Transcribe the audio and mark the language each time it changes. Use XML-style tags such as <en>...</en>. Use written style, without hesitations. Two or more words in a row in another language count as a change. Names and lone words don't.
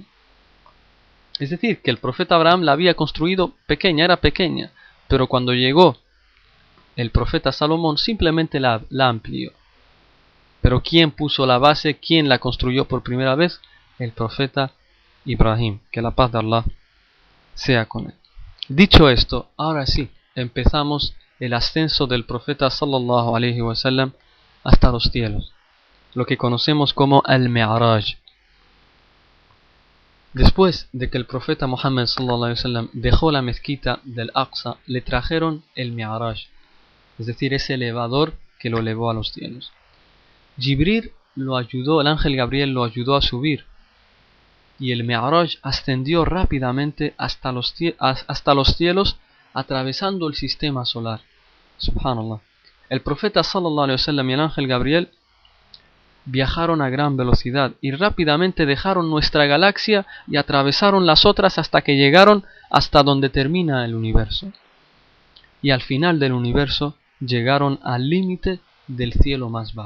<es>Es decir, que el profeta Abraham la había construido pequeña, era pequeña, pero cuando llegó el profeta Salomón simplemente la amplió. Pero ¿quién puso la base? ¿Quién la construyó por primera vez? El profeta Ibrahim, que la paz de Allah sea con él. Dicho esto, ahora sí, empezamos el ascenso del profeta</es> <ar>صلى الله عليه وسلم</ar> <es>hasta los cielos, lo que conocemos como al-Mi'raj. Después de que el profeta Muhammad</es> <ar>صلى الله عليه وسلم</ar> <es>dejó la mezquita del Aqsa, le trajeron el Mi'raj, es decir, ese elevador que lo elevó a los cielos. Jibril lo ayudó, el ángel Gabriel lo ayudó a subir, y el Mi'raj ascendió rápidamente hasta los cielos, atravesando el sistema solar. Subhanallah. El profeta</es> <ar>صلى الله عليه وسلم</ar> <es>y el ángel Gabriel viajaron a gran velocidad y rápidamente dejaron nuestra galaxia y atravesaron las otras hasta que llegaron hasta donde termina el universo. Y al final del universo llegaron al límite del cielo más bajo.</es>